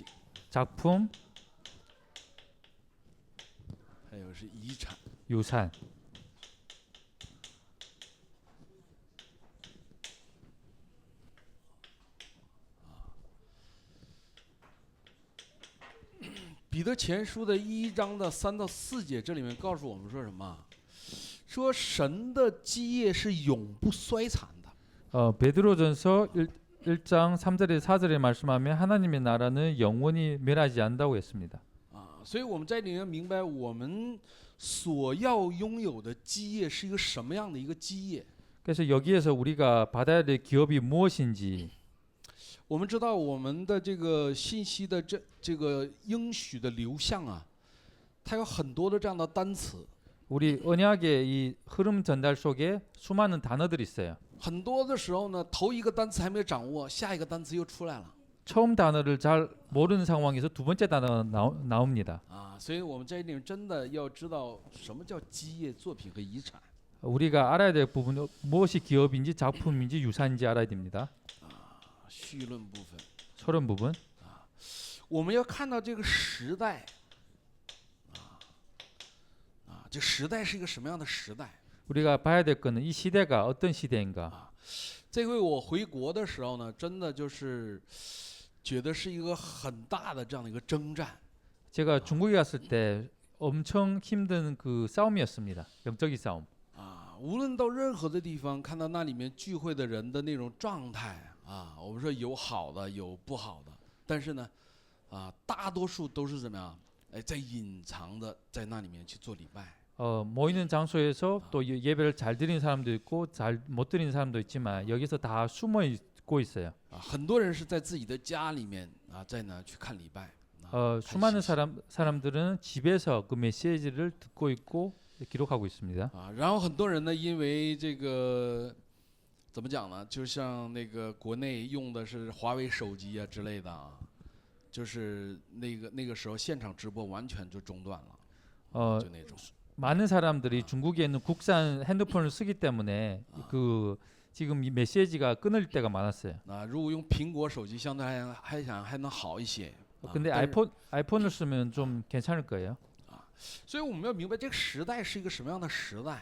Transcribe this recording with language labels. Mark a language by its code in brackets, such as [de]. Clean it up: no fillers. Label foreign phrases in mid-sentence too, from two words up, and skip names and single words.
[ko] 작품, [zh] 还有是遗产。 [ko] 유산. [zh] 彼得前书的1章的3到4节，这里面告诉我们说什么？说神的基业是永不衰残的。 [ko] 베드로전서 1장 3절에 4절에 말씀하면 하나님의 나라는 영원히 멸하지 않는다고 했습니다. [zh] 所以我们在里面明白，我们所要拥有的基业是一个什么样的一个基业。 [ko] 그래서 여기에서 우리가 받아야 될 기업이 무엇인지. [zh] 我们知道我们的这个信息的这个应许的流向它有很多的这样的单词。 [ko] 우리 언약의 이 흐름 전달 속에 수많은 단어들이 있어요. [zh] 很多的时候呢，头一个单词还没有掌握，下一个单词又出来了。 [ko] 처음 단어를 잘 모르는 상황에서 두 번째 단어가 나옵니다. [zh] 所以我们在这里面真的要知道什么叫基业、作品和遗产。 [ko] 우리가 알아야 될 부분은 무엇이 기업인지 작품인지 유산인지 알아야 됩니다. [zh] 绪论部分， [ko] 서론 부분. [zh] 我们要看到这个时代，这时代是一个什么样的时代？ [ko] 우리가 봐야 될 거는 이 시대가 어떤 시대인가. [zh] 这回我回国的时候呢，真的就是觉得是一个很大的这样的一个征战。 [ko] 제가 중국에 갔을 때 엄청 힘든 그 싸움이었습니다. 영적인 싸움. [zh] 无论到任何的地方，看到那里面聚会的人的那种状态我们说有好的，有不好的，但是呢，大多数都是怎么样？在隐藏的，在那里面去做礼拜。 [ko] 모이는 장소에서 또 예배를 잘 드리는 사람도 있고 잘 못 드리는 사람도 있지만 여기서 다 숨어 있고 있어요. [zh] 很多人是在自己的家里面在那去看礼拜。 [ko] 수많은 사람들은 집에서 그 메시지를 듣고 있고 기록하고 있습니다. [zh] 然后很多人呢，因为这个怎么讲呢？就像那个国内用的是华为手机之类的就是那个时候现场直播完全就中断了，就那种。 [ko] 많은 사람들이 중국에 있는 국산 핸드폰을 쓰기 때문에 그 지금 이 메시지가 끊을 때가 많았어요. [zh] 如果用苹果手机，相对还能好一些。 [ko] 근데 [zh] 但是 [ko] 아이폰을 쓰면 좀 괜찮을 거예요. [zh] 所以我们要明白这个时代是一个什么样的时代